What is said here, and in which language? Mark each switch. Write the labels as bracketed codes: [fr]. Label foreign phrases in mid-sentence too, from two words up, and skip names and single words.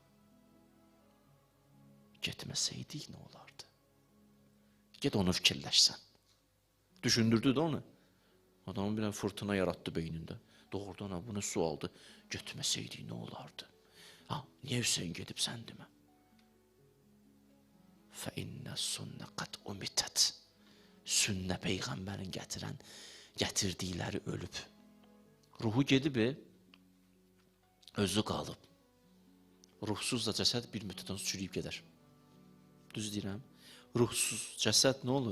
[az] Getməsəydik nə olardı? Get onu fikirləşsən. Düşündürdü də onu. Adamın bir fırtına yaratdı beynində. Doğrudan bu nə sualdı? Getməsəydik nə olardı? Niyə Hüseyin gedib sən demə? [ar] فَاِنَّ السُنَّ قَدْ اُمِتَتْ [az] Sünnə Peyğəmbərin gətirdikləri ölüb. Ruhu gedib, özü qalıb. Ruhsuz da cəsəd bir müddətdən çürüyüb gedər. Düz deyirəm. Ruhsuz cəsəd nə olur?